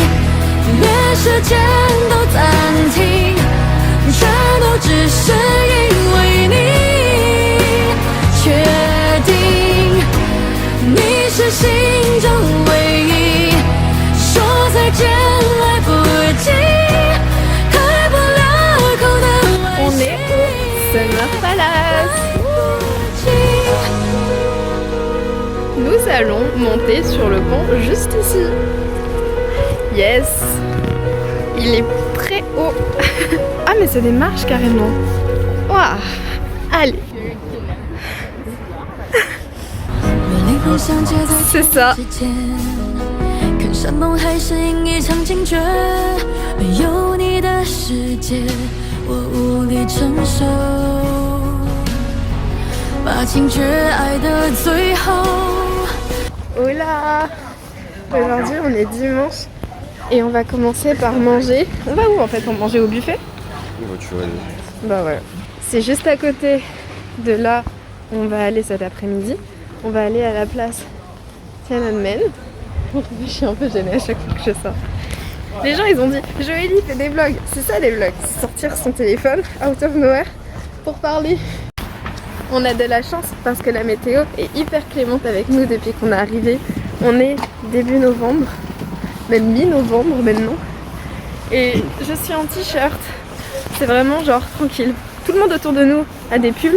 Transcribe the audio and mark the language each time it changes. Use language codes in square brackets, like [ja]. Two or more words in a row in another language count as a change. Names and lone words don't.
[zh] 连时间都暂停，全都只是因为你。确定你是心中唯一，说再见来不及，开不了口的 [fr] On est au Summer Palace. Nous allons monter sur le pont juste ici. Yes! Il est très haut. Ah mais c'est des marches carrément. Waouh! Allez. C'est ça. [zh] 看山盟海誓应一场惊觉，没有你的世界，我无力承受。把惊觉爱的最后。 [fr] Hola! Aujourd'hui on est dimanche. Et on va commencer par manger. On va où en fait? On va manger au buffet? Bah ouais. C'est juste à côté de là où on va aller cet après-midi. On va aller à la place Tiananmen. Je suis un peu gênée à chaque fois que je sors. Les gens ils ont dit Joélie fait des vlogs. C'est ça des vlogs, c'est sortir son téléphone [en] out of nowhere [fr] pour parler. On a de la chance parce que la météo est hyper clémente avec nous depuis qu'on est arrivé. On est début novembre. Même mi-novembre maintenant. Et je suis en t-shirt. C'est vraiment genre tranquille. Tout le monde autour de nous a des pulls.